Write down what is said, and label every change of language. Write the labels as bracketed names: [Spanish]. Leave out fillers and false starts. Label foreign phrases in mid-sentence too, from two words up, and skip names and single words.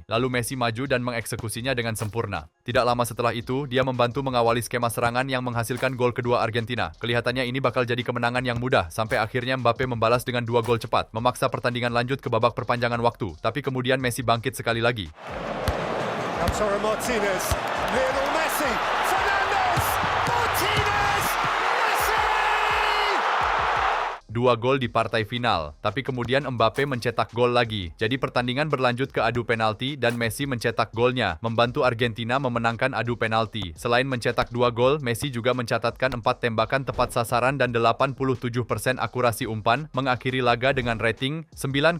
[Indonesian] Lalu Messi maju dan mengeksekusinya dengan sempurna. Tidak lama setelah itu, dia membantu mengawali skema serangan yang menghasilkan gol kedua Argentina. Kelihatannya ini bakal jadi kemenangan yang mudah, sampai akhirnya Mbappe membalas dengan 2 gol cepat, memaksa pertandingan lanjut ke babak perpanjangan waktu. Tapi kemudian Messi bangkit sekali lagi. Lautaro Martinez, Lionel Messi, Fernandez, Martinez, Messi! 2 gol di partai final, tapi kemudian Mbappe mencetak gol lagi. Jadi pertandingan berlanjut ke adu penalti dan Messi mencetak golnya, membantu Argentina memenangkan adu penalti. Selain mencetak 2 gol, Messi juga mencatatkan 4 tembakan tepat sasaran dan 87% akurasi umpan, mengakhiri laga dengan rating 9,4.